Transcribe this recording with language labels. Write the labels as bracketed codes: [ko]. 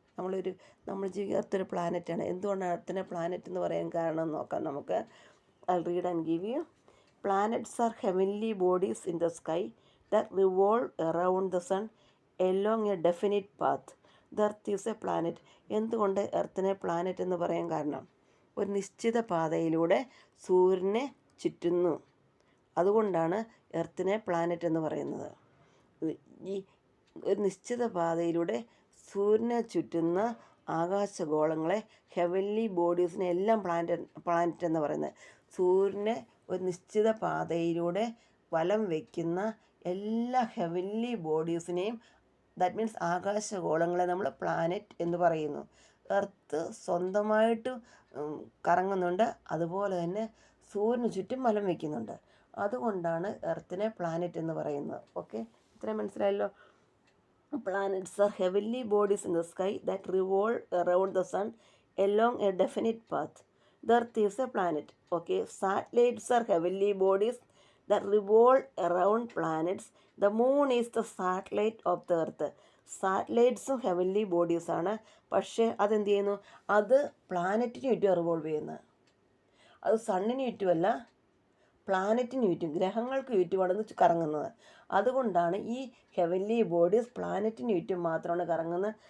[ml] നമ്മൾ ജീവിക്കുന്ന എർത്ത് ഒരു പ്ലാനറ്റാണ്. എന്തുകൊണ്ടാണ് എർത്തിനെ പ്ലാനറ്റ് എന്ന് പറയാൻ കാരണം നോക്കാം നമുക്ക്. [en] I'll read and give you. Planets are heavenly bodies in the sky that revolve around the sun along a definite path. The Earth is a planet. [ml] എന്തുകൊണ്ട് എർത്തിനെ പ്ലാനറ്റ് എന്ന് പറയാൻ കാരണം, ഒരു നിശ്ചിത പാതയിലൂടെ സൂര്യനെ ചുറ്റുന്നു. അതുകൊണ്ടാണ് എർത്തിനെ പ്ലാനറ്റ് എന്ന് പറയുന്നത്. ഈ ഒരു നിശ്ചിത പാതയിലൂടെ സൂര്യനെ ചുറ്റുന്ന ആകാശഗോളങ്ങളെ, ഹെവൻലി ബോഡീസിനെ എല്ലാം പ്ലാനറ്റ് എന്ന് പറയുന്നത്. സൂര്യനെ ഒരു നിശ്ചിത പാതയിലൂടെ വലം വയ്ക്കുന്ന എല്ലാ ഹെവൻലി ബോഡീസിനെയും, [en] that means [ml] ആകാശഗോളങ്ങളെ നമ്മൾ പ്ലാനറ്റ് എന്ന് പറയുന്നു. എർത്ത് സ്വന്തമായിട്ട് കറങ്ങുന്നുണ്ട്, അതുപോലെ തന്നെ സൂര്യന് ചുറ്റും വലം വയ്ക്കുന്നുണ്ട്. അതുകൊണ്ടാണ് എർത്തിനെ പ്ലാനറ്റ് എന്ന് പറയുന്നത്. ഓക്കെ, ഇത്രയും മനസ്സിലായല്ലോ. [en] Planets are heavenly bodies in the sky that revolve around the sun along a definite path. The Earth is a planet. Okay, satellites are heavenly bodies that revolve around planets. The moon is the satellite of the Earth. [ml] സാറ്റലൈറ്റ്സും heavenly ബോഡീസാണ്. പക്ഷേ അതെന്ത് ചെയ്യുന്നു, അത് പ്ലാനറ്റിന് ചുറ്റും revolve ചെയ്യുന്നത്. അത് സണ്ണിന് ചുറ്റുമല്ല, പ്ലാനറ്റിന് ചുറ്റും, ഗ്രഹങ്ങൾക്ക് ചുറ്റുമാണ് കറങ്ങുന്നത്. അതുകൊണ്ടാണ് ഈ ഹെവൻലി ബോഡീസ് പ്ലാനറ്റിന് ചുറ്റും മാത്രമാണ് കറങ്ങുന്നത്.